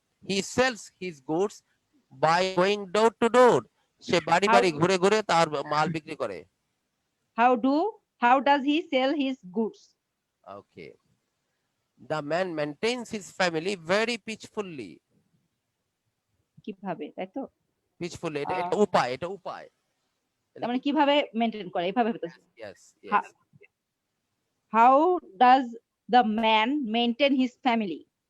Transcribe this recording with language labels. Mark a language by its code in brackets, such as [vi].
[en] He sells his goods by going door to door. [bn] সে বাড়ি বাড়ি ঘুরে ঘুরে তার মাল বিক্রি করে। [en] How does he sell his goods? Okay. The man maintains his family very peacefully. [bn] কিভাবে, তাই তো? Peacefully, এটা উপায়। তার মানে কিভাবে মেইনটেইন করে, এভাবে হতো। [en] Yes. How does the man maintain his family?